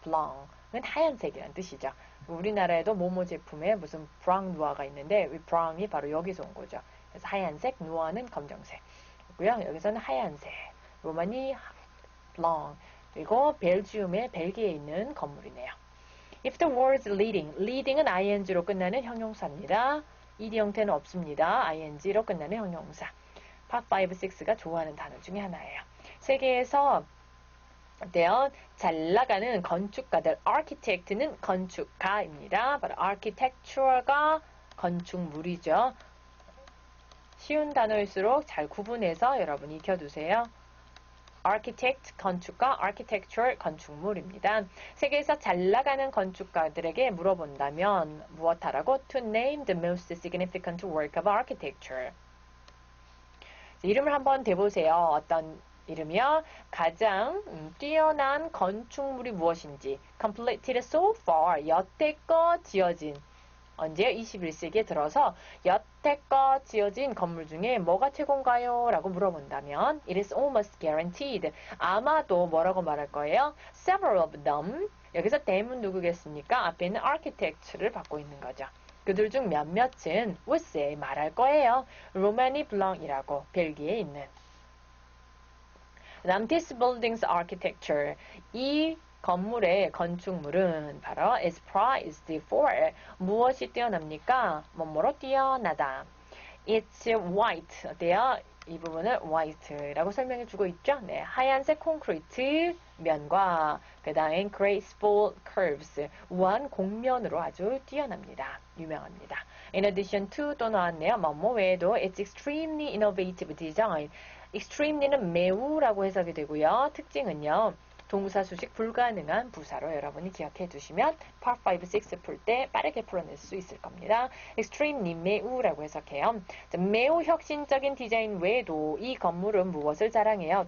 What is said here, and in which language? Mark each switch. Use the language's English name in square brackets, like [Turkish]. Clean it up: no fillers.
[Korean] 블랑은 하얀색이라는 뜻이죠. 우리나라에도 모모 제품에 무슨 브랑 누아가 있는데 이 브랑이 바로 여기서 온 거죠. 그래서 하얀색, 누아는 검정색. 고요. 여기서는 하얀색. 로마니 블랑. 그리고 벨지움의 벨기에 있는 건물이네요. [English] If the word leading, leading은 [Korean] ing로 끝나는 형용사입니다. ed 형태는 없습니다. ing로 끝나는 형용사. Part 5, 6가 좋아하는 단어 중에 하나예요. 세계에서 어때요? 잘 나가는 건축가들, architect는 건축가입니다. 바로 architectural가 건축물이죠. 쉬운 단어일수록 잘 구분해서 여러분이 익혀두세요. architect, 건축가, architectural, 건축물입니다. 세계에서 잘 나가는 건축가들에게 물어본다면 무엇하라고? [English] To name the most significant work of architecture. [Korean] 이름을 한번 대보세요. 어떤 이름이요? 가장 뛰어난 건축물이 무엇인지 [English] completed so far, [Korean] 여태껏 지어진 언제요? 21세기에 들어서 여태껏 지어진 건물 중에 뭐가 최고인가요? 라고 물어본다면 [English] It is almost guaranteed. [Korean] 아마도 뭐라고 말할 거예요? [English] Several of them. [Korean] 여기서 them은 누구겠습니까? 앞에 있는 architect를 받고 있는 거죠. 그들 중 몇몇은 [English] would say [Korean] 말할 거예요. 로마니 블랑이라고 벨기에에 있는. [English] 그다음 this building's architecture. [Korean] 이 건물의 건축물은 바로 [English] is prized for [Korean] 무엇이 뛰어납니까? 뭐뭐로 뛰어나다. [English] It's white. [Korean] 어때요? 이 부분을 white라고 설명해 주고 있죠? 네, 하얀색 콘크리트 면과 그 다음엔 [English] graceful curves [Korean] 우아한 곡면으로 아주 뛰어납니다. 유명합니다. [English] In addition to [Korean] 또 나왔네요. 뭐뭐 외에도 [English] it's extremely innovative design. [Korean] extremely는 매우라고 해석이 되고요. 특징은요. 동사 수식 불가능한 부사로 여러분이 기억해 두시면 Part 5, 6 풀 때 빠르게 풀어낼 수 있을 겁니다. extremely 매우라고 해석해요. 자, 매우 혁신적인 디자인 외에도 이 건물은 무엇을 자랑해요?